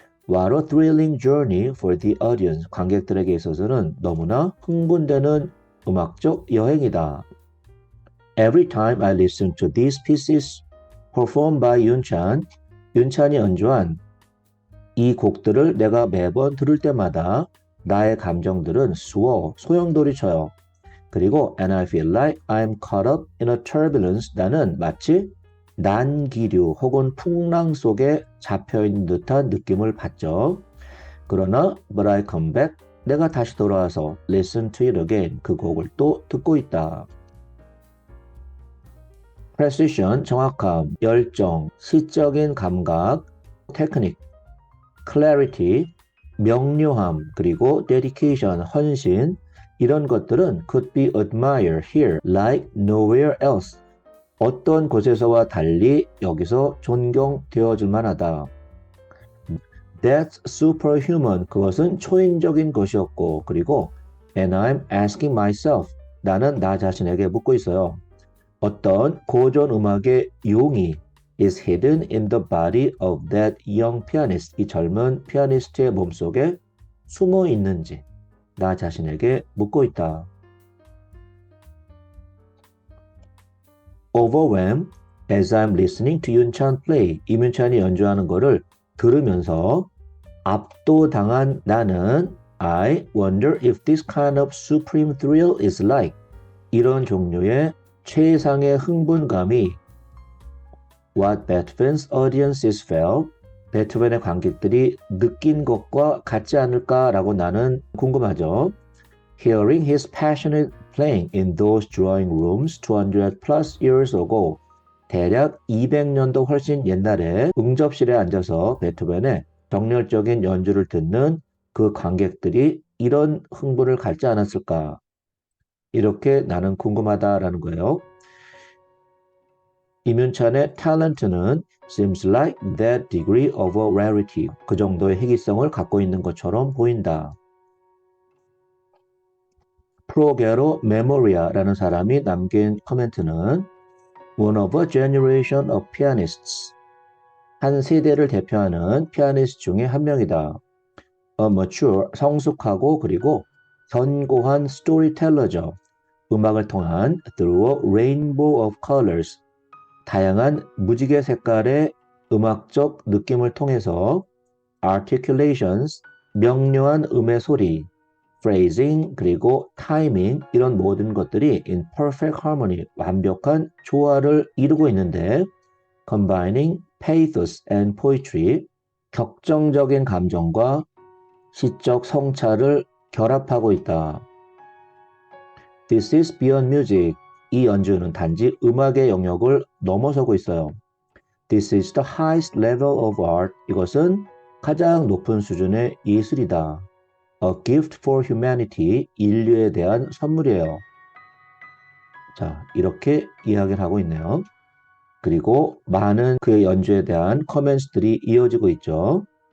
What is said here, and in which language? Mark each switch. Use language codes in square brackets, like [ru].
[en] What a thrilling journey for the audience. [ko] 관객들에게 있어서는 너무나 흥분되는 음악적 여행이다. [en] Every time I listen to these pieces performed by [ko] 윤찬, 윤찬이 연주한 이 곡들을 내가 매번 들을 때마다 나의 감정들은 소용돌이쳐요. 그리고 [en] and I feel like I'm caught up in a turbulence. [ko] 나는 마치 난기류 혹은 풍랑 속에 잡혀있는 듯한 느낌을 받죠. 그러나 [en] but I come back. [ko] 내가 다시 돌아와서 [en] listen to it again. [ko] 그 곡을 또 듣고 있다. [en] precision, [ko] 정확함, 열정, 시적인 감각, [en] technique, clarity, [ko] 명료함, 그리고 [en] dedication, [ko] 헌신 이런 것들은 [en] could be admired here like nowhere else. [ko] 어떤 곳에서와 달리 여기서 존경되어질 만하다. [en] That's superhuman. [ko] 그것은 초인적인 것이었고 그리고 [en] and I'm asking myself. [ko] 나는 나 자신에게 묻고 있어요. 어떤 고전 음악의 용이 [en] is hidden in the body of that young pianist. [ko] 이 젊은 피아니스트의 몸속에 숨어 있는지 나 자신에게 묻고 있다. [en] Overwhelmed as I'm listening to 윤찬 play. [ko] 이문찬이 연주하는 거를 들으면서 압도당한 나는 [en] I wonder if this kind of supreme thrill is like. [ko] 이런 종류의 최상의 흥분감이 [en] What Beethoven's audiences felt. [ko] 베토벤의 관객들이 느낀 것과 같지 않을까라고 나는 궁금하죠. [en] Hearing his passionate playing in those drawing rooms 200 plus years ago. [ko] 대략 200년도 훨씬 옛날에 응접실에 앉아서 베토벤의 정열적인 연주를 듣는 그 관객들이 이런 흥분을 갖지 않았을까. 이렇게 나는 궁금하다라는 거예요. 이문찬의 탤런트는 [en] seems like that degree of a rarity. [ko] 그 정도의 희귀성을 갖고 있는 것처럼 보인다. 프로게로 메모리아라는 사람이 남긴 코멘트는 [en] One of a generation of pianists. [ko] 한 세대를 대표하는 피아니스트 중에 한 명이다. [en] A mature, [ko] 성숙하고 그리고 견고한 스토리텔러죠. 음악을 통한 [en] through a rainbow of colors. [ko] 다양한 무지개 색깔의 음악적 느낌을 통해서 articulations, 명료한 음의 소리, phrasing, 그리고 timing 이런 모든 것들이 [en] in perfect harmony, [ko] 완벽한 조화를 이루고 있는데 [en] combining pathos and poetry, [ko] 격정적인 감정과 시적 성찰을 결합하고 있다. [en] This is beyond music. [ko] 이 연주는 단지 음악의 영역을 넘어서고 있어요. [en] This is the highest level of art. [ko] 이것은 가장 높은 수준의 예술이다. [en] A gift for humanity. [ko] 인류에 대한 선물이에요. 자, 이렇게 이야기를 하고 있네요. 그리고 많은 그의 연주에 대한 커멘트들이 이어지고 있죠.